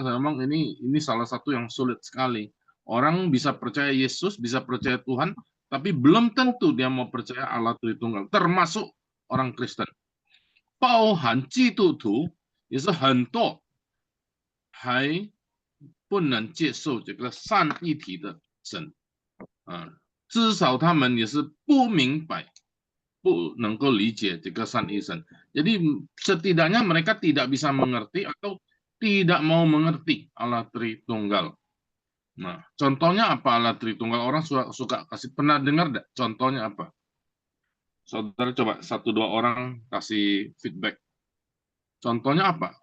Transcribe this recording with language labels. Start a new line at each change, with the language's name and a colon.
Indonesian: Memang ini salah satu yang sulit sekali. Orang bisa percaya Yesus, bisa percaya Tuhan, tapi belum tentu dia mau percaya Allah Tritunggal, termasuk orang Kristen.
Chinese: 包含基督徒也是很多还不能接受这个三一体的神，至少他们也是不明白，不能够理解这个三一神。
Indonesian: Jadi setidaknya mereka tidak bisa mengerti atau tidak mau mengerti Allah Tritunggal. Nah, contohnya apa Allah Tritunggal? Orang suka kasih, pernah dengar enggak? Contohnya apa? Saudara coba 1-2 orang kasih feedback. Contohnya apa?